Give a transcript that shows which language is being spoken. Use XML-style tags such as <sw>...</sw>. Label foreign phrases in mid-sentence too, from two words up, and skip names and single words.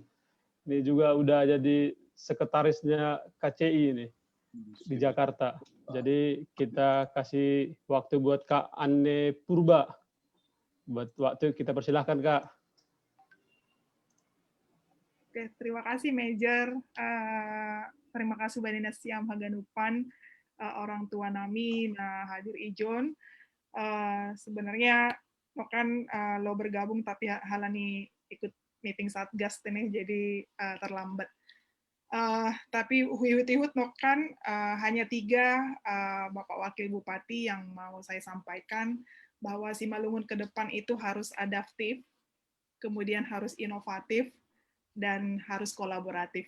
<id>Ini juga udah jadi sekretarisnya KCI ini di Jakarta. Jadi kita kasih waktu buat Kak Anne Purba. Buat waktu kita persilahkan Kak. Oke, terima kasih Major. Terima kasih</id> <bts>Banina Siam Haganupan,</bts> <id>orang tua Nami, hadir Ijon. Sebenarnya lo kan lo bergabung tapi halani ikut meeting Satgas ini jadi terlambat. Tapi uhut no kan hanya 3 Bapak Wakil Bupati yang mau saya sampaikan bahwa Simalungun ke depan itu harus adaptif, kemudian harus inovatif, dan harus kolaboratif.</id>